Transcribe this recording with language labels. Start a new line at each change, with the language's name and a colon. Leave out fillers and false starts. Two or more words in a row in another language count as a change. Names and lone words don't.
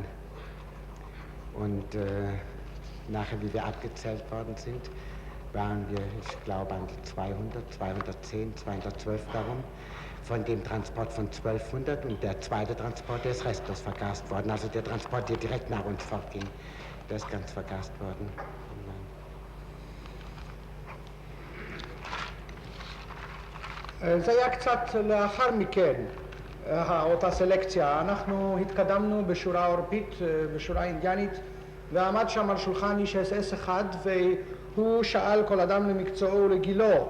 German: Und nachher, wie wir abgezählt worden sind, waren wir, ich glaube, an die 200, 210, 212 darum, von dem Transport von 1200 und der zweite Transport, der ist restlos vergast worden. Also der Transport, der direkt nach uns fortging, der ist ganz vergast worden.
Hebrew: זה היה קצת לאחר מכן, אותה סלקציה. אנחנו התקדמנו בשורה עורפית, בשורה אינדיאנית, ועמד שם על שולחן איש אס-אס אחד, והוא שאל כל אדם למקצועו ולגילו.